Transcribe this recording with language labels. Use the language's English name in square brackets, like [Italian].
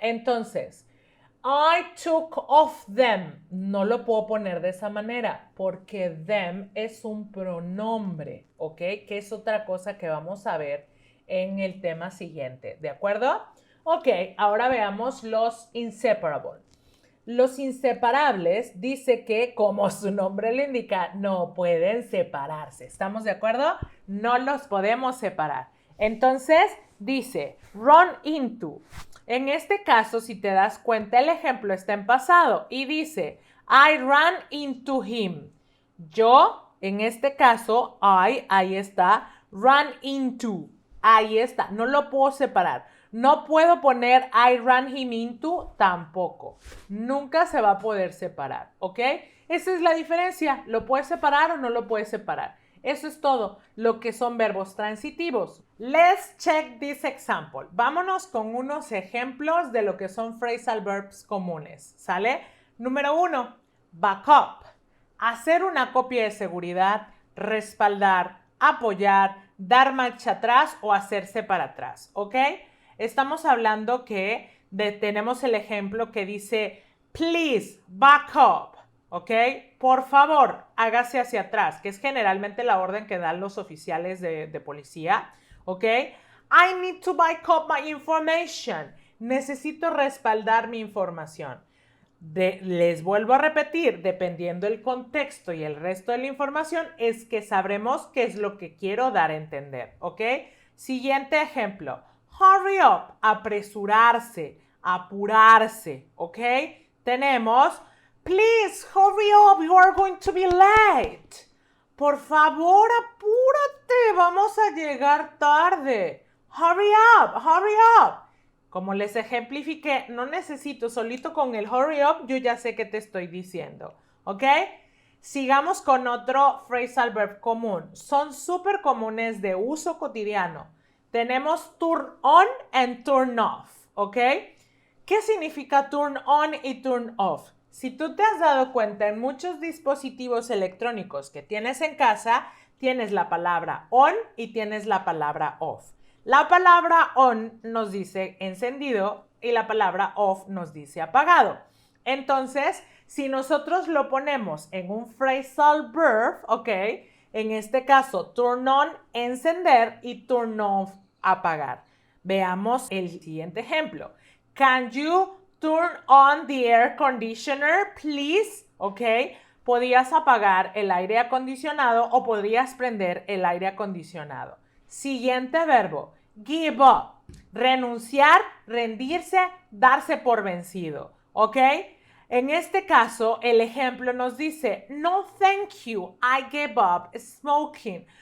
[Spanish] Entonces, [English] I took off them. [Spanish] No lo puedo poner de esa manera porque them es un pronombre, ¿ok? Que es otra cosa que vamos a ver en el tema siguiente, ¿de acuerdo? Ok, ahora veamos los inseparables. Los inseparables dice que, como su nombre lo indica, no pueden separarse. ¿Estamos de acuerdo? No los podemos separar. Entonces, dice, run into. En este caso, si te das cuenta, el ejemplo está en pasado y dice, [English] I ran into him. [Spanish] Yo, en este caso, ahí está, run into. Ahí está, no lo puedo separar. No puedo poner [English] I ran him into [Spanish] tampoco. Nunca se va a poder separar, ¿ok? Esa es la diferencia. ¿Lo puedes separar o no lo puedes separar? Eso es todo lo que son verbos transitivos. [English] Let's check this example. [Spanish] Vámonos con unos ejemplos de lo que son phrasal verbs comunes, ¿sale? Número 1, backup. Hacer una copia de seguridad, respaldar, apoyar, dar marcha atrás o hacerse para atrás, ¿ok? Estamos hablando que tenemos el ejemplo que dice, [English] please back up, [Spanish] ¿ok? Por favor, hágase hacia atrás, que es generalmente la orden que dan los oficiales de policía, ¿ok? [English] I need to back up my information. [Spanish] Necesito respaldar mi información. Les vuelvo a repetir, dependiendo del contexto y el resto de la información, es que sabremos qué es lo que quiero dar a entender, ¿ok? Siguiente ejemplo. Hurry up, apresurarse, apurarse, ¿ok? [English] Tenemos, please hurry up, you are going to be late. [Spanish] Por favor, apúrate, vamos a llegar tarde. [English] Hurry up, hurry up. [Spanish] Como les ejemplifiqué, no necesito solito con el hurry up, yo ya sé qué te estoy diciendo, ¿ok? Sigamos con otro phrasal verb común. Son súper comunes de uso cotidiano. Tenemos [English] turn on and turn off, [Spanish] ¿ok? ¿Qué significa turn on y turn off? Si tú te has dado cuenta, en muchos dispositivos electrónicos que tienes en casa, tienes la palabra on y tienes la palabra off. La palabra on nos dice encendido y la palabra off nos dice apagado. Entonces, si nosotros lo ponemos en un phrasal verb, ¿ok? En este caso, turn on, encender y turn off, apagar. Veamos el siguiente ejemplo. [English] Can you turn on the air conditioner, please? ¿Ok? [Spanish] Podías apagar el aire acondicionado o podrías prender el aire acondicionado. Siguiente verbo, give up, renunciar, rendirse, darse por vencido, ¿ok? En este caso, el ejemplo nos dice, [English] no thank you, I gave up smoking.